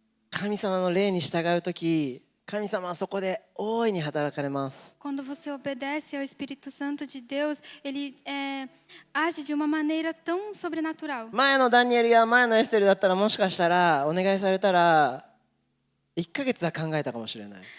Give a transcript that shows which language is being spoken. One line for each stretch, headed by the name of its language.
Japanese: 神様の霊に従うとき、神様はそこで大いに働かれます。
Portuguese: Quando você obedece ao Espírito Santo de Deus, ele age de uma maneira tão sobrenatural.
Japanese: 前のダニエルや前のエステルだったらもしかしたらお願いされたら1ヶ月は考えたかもしれない。